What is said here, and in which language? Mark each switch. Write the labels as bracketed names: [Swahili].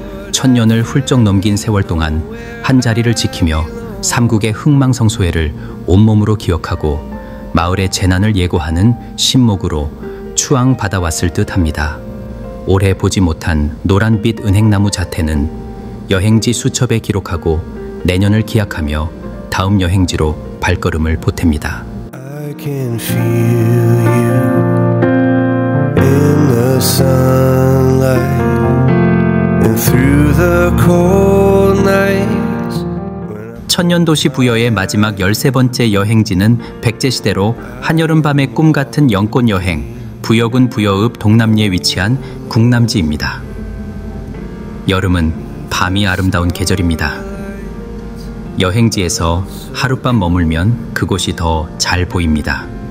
[Korean] 1000년을 훌쩍 넘긴 세월 동안 한 자리를 지키며 삼국의 흥망성쇠를 온몸으로 기억하고 마을의 재난을 예고하는 신목으로 추앙받아왔을 듯합니다. 오래 보지 못한 노란빛 은행나무 자태는 여행지 수첩에 기록하고 내년을 기약하며 다음 여행지로 발걸음을 보탭니다. [English] I can feel you in the sunlight and through the cold nights. [Korean] 천년도시 부여의 마지막 13번째 여행지는 백제시대로 한여름밤의 꿈같은 영꽃여행 부여군 부여읍 동남리에 위치한 국남지입니다. 여름은 밤이 아름다운 계절입니다. 여행지에서 하룻밤 머물면 그곳이 더 잘 보입니다.